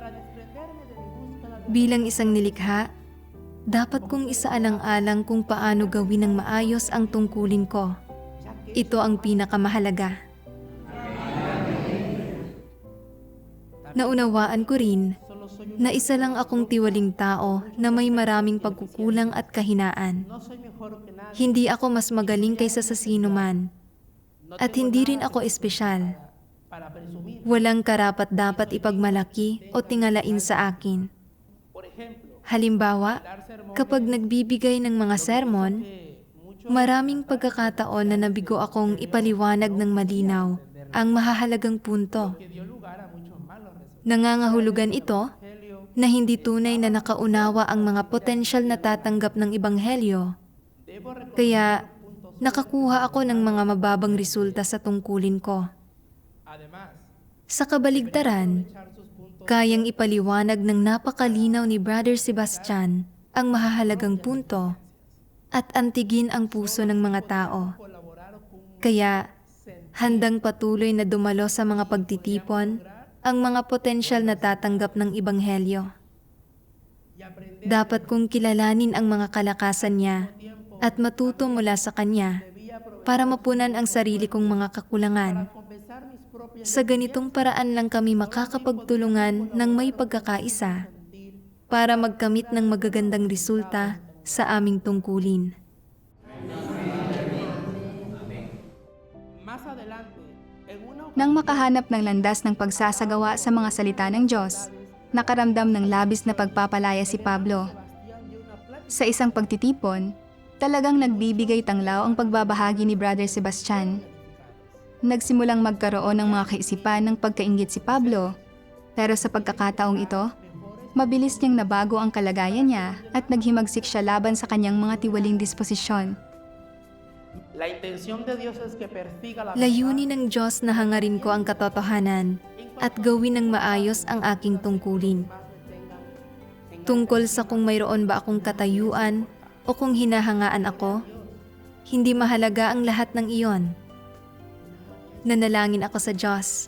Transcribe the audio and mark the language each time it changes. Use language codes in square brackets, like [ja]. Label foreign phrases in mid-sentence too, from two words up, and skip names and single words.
[tl] Bilang isang nilikha, dapat kong isaalang-alang kung paano gawin ng maayos ang tungkulin ko. Ito ang pinakamahalaga. Naunawaan ko rin na isa lang akong tiwaling tao na may maraming pagkukulang at kahinaan. [es] no soy mejor que nadie, [tl] Hindi ako mas magaling kaysa sa sino man. At hindi rin ako espesyal. [es] para presumir. [tl] Walang karapat-dapat ipagmalaki o tingalain sa akin. [es] Por ejemplo, [tl] Halimbawa, [es] dar sermones [tl] kapag nagbibigay ng mga sermon, [es] que muchos [tl] maraming pagkakataon na nabigo akong ipaliwanag ng malinaw ang mahahalagang punto. [es] que dio lugar a muchos malos resultados. [tl] Nangangahulugan ito na hindi tunay na nakaunawa ang mga potensyal na tatanggap ng Ebanghelyo. [es] Debo reconocer [tl] Kaya nakakuha ako ng mga mababang resulta sa tungkulin ko. [es] además [tl] Sa kabaligtaran, [es] echar sus puntos [tl] kayang ipaliwanag ng napakalinaw ni Brother Sebastian ang mahahalagang punto at antigin ang puso ng mga tao. [es] colaborar con [tl] Kaya handang patuloy na dumalo sa mga pagtitipon ang mga potensyal na tatanggap ng Ebanghelyo. [es] y aprender [tl] Dapat kong kilalanin ang mga kalakasan niya at matuto mula sa kanya para mapunan ang sarili kong mga kakulangan. [es] compensar mis propias [tl] Sa ganitong paraan lang kami makakapagtulungan ng may pagkakaisa para magkamit ng magagandang resulta sa aming tungkulin. [es] más adelante en una [tl] Nang makahanap ng landas ng pagsasagawa sa mga salita ng Diyos, nakaramdam ng labis na pagpapalaya si Pablo. Sa isang pagtitipon, talagang nagbibigay tanglaw ang pagbabahagi ni Brother Sebastian. Nagsimulang magkaroon ng mga kaisipan ng pagkainggit si Pablo, pero sa pagkakataong ito, mabilis niyang nabago ang kalagayan niya at naghimagsik siya laban sa kanyang mga tiwaling disposisyon. [es] la intención de Dios es que persiga la [tl] Layunin ng Diyos na hangarin ko ang katotohanan at gawin ng maayos ang aking tungkulin. Tungkol sa kung mayroon ba akong katayuan o kung hinahangaan ako, hindi mahalaga ang lahat ng iyon. Nanalangin ako sa Diyos.